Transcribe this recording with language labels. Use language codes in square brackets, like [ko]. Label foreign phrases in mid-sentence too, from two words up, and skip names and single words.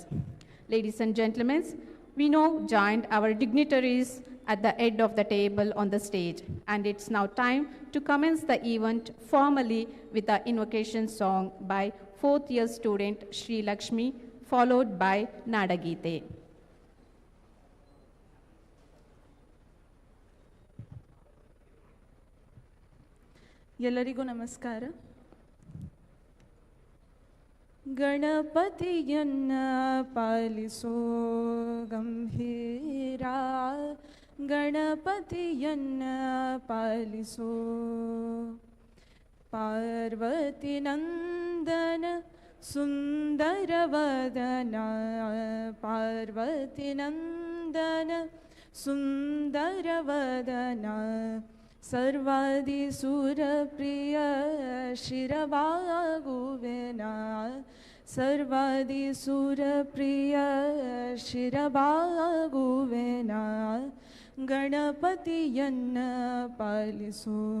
[en] Ladies and gentlemen, we now joined our dignitaries at the head of the table on the stage, and it's now time to commence the event formally with the invocation song by 4th year student Sri Lakshmi, followed by Nadagite. [kn] ಎಲ್ಲರಿಗೂ ನಮಸ್ಕಾರ. ಗಣಪತಿಯನ್ನ ಪಾಲಿಸೋ ಗಂಭೀರ, ಗಣಪತಿಯನ್ನ ಪಾಲಿಸೋ ಪಾರ್ವತಿ ನಂದನ ಸುಂದರವದನ, ಪಾರ್ವತಿ ನಂದನ ಸುಂದರವದನ, ಸರ್ವಾದಿ ಸುರಪ್ರಿಯ ಶಿರವಾಗುವೆನ, ಸರ್ವಾದಿ ಸುರಪ್ರಿಯ ಶಿರವಾಗುವೆನ, ಗಣಪತಿಯನ್ನ ಪಾಲಿಸೋ.